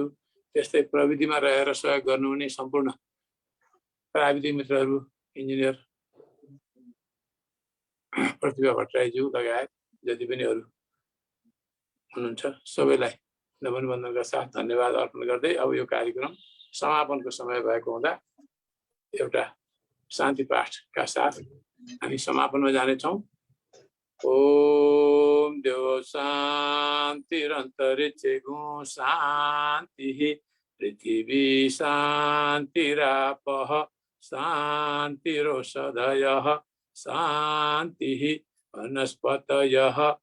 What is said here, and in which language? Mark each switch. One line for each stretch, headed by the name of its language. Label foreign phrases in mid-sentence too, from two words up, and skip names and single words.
Nepali: त्यस्तै प्रविधिमा रहेर सहयोग गर्नुहुने सम्पूर्ण प्राविधिक मित्रहरू, इन्जिनियर प्रतिभा भट्टराईज्यू लगायत जति पनि अरू हुनुहुन्छ सबैलाई नमन बन्दनका साथ धन्यवाद अर्पण गर्दै अब यो कार्यक्रम समापनको समय भएको हुँदा एउटा शान्ति पाठका साथ हामी समापनमा जानेछौँ।
Sanskrit: ओम देव शान्तिरन्तरिक्षे शान्तिः पृथिवी शान्तिरापः शान्तिरोषधयः शान्तिः वनस्पतयः